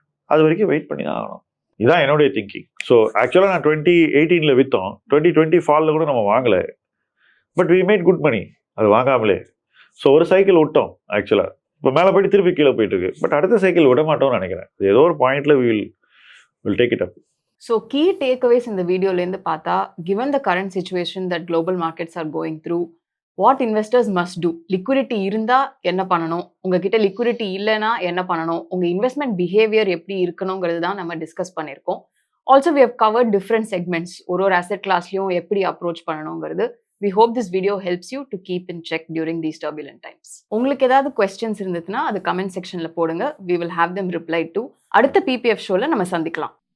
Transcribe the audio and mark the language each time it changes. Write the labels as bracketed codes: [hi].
[ta] அது வரைக்கும் வெயிட் பண்ணி தான் ஆகணும். இதுதான் என்னுடைய திங்கிங். ஸோ ஆக்சுவலாக நான் 2018 விற்றோம், 2020 ஃபாலில் கூட நம்ம வாங்கலை, [en] but we made good money [ta] அது வாங்காமலே. ஸோ ஒரு சைக்கிள் விட்டோம் ஆக்சுவலாக, இப்போ மேலே போயிட்டு திருப்பி கீழே போயிட்டு இருக்கு. பட் அடுத்த சைக்கிள் விட மாட்டோம்னு நினைக்கிறேன். ஏதோ ஒரு பாயிண்ட்ல [en] Will take it up. So key takeaways [ta] இந்த வீடியோலேருந்து பார்த்தா, [en] given the current situation that global markets are going through, what investors must do? [ta] Liquidity இருந்தால் என்ன பண்ணணும், உங்ககிட்ட லிக்விடிட்டி இல்லைன்னா என்ன பண்ணணும், உங்கள் இன்வெஸ்ட்மெண்ட் பிஹேவியர் எப்படி இருக்கணுங்கிறது தான் நம்ம டிஸ்கஸ் பண்ணியிருக்கோம். [en] also we have covered different segments, [ta] ஒரு asset classலையும் எப்படி அப்ரோச் பண்ணணுங்கிறது. [en] We hope this video helps you to keep in check during these turbulent times. [ta] உங்களுக்கு ஏதாவது questions இருந்ததுன்னா அது கமெண்ட் செக்ஷனில் போடுங்க. [en] We will have them replied to. [ta] அடுத்த PPF ஷோவில் நம்ம சந்திக்கலாம்.